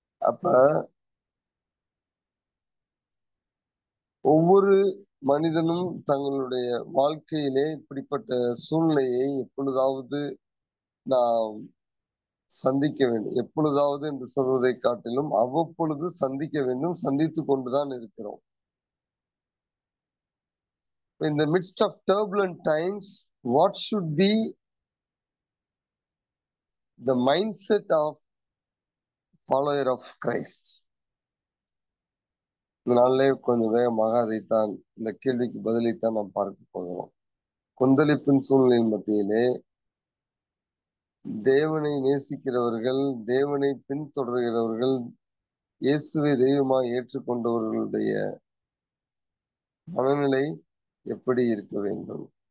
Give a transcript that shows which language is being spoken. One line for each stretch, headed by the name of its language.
Tamil: அப்ப ஒவ்வொரு மனிதனும் தங்களுடைய வாழ்க்கையிலே இப்படிப்பட்ட சூழ்நிலையை எப்பொழுதாவது நாம் சந்திக்க வேண்டும். எப்பொழுதாவது என்று சொல்வதை காட்டிலும் அவ்வப்பொழுது சந்திக்க வேண்டும், சந்தித்து கொண்டுதான் இருக்கிறோம்.
English: In the midst of turbulent times, what should be the mindset of follower of Christ?
Tamil: இந்த நாளிலே கொஞ்சம் வேகமாக அதைத்தான், இந்த கேள்விக்கு பதிலைத்தான் நாம் பார்க்க போகிறோம். கொந்தளிப்பின் சூழ்நிலையின் மத்தியிலே தேவனை நேசிக்கிறவர்கள், தேவனை பின்தொடர்கிறவர்கள், இயேசுவை தெய்வமாய் ஏற்றுக்கொண்டவர்களுடைய மனநிலை எப்படி இருக்க வேண்டும்?